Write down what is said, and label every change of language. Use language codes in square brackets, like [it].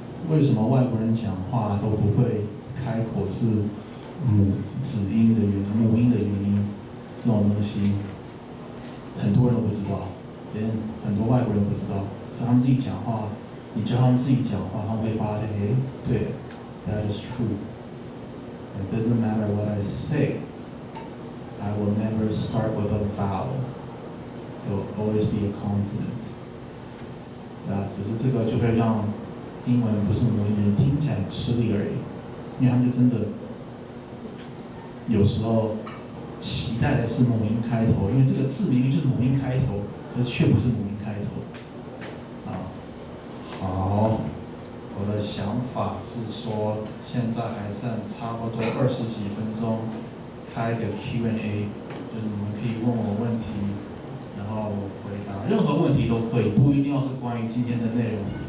[zh] 为什么外国人讲话都不会开口是母音的原因？这种东西很多人都不知道，连很多外国人不知道。可他们自己讲话，你教他们自己讲话，他们会发现，对 ， [en] that is true. It doesn't matter what I say. I will never start with a vowel. It will always be a consonant. [zh] 只是这个就会让英文不是母音的人听起来很吃力而已，因为他们就真的有时候期待的是母音开头，因为这个字明明就是母音开头，可是却不是母音开头。啊，好，我的想法是说，现在还剩差不多20几分钟，开个 Q&A， 就是你们可以问我问题，然后回答任何问题都可以，不一定要是关于今天的内容。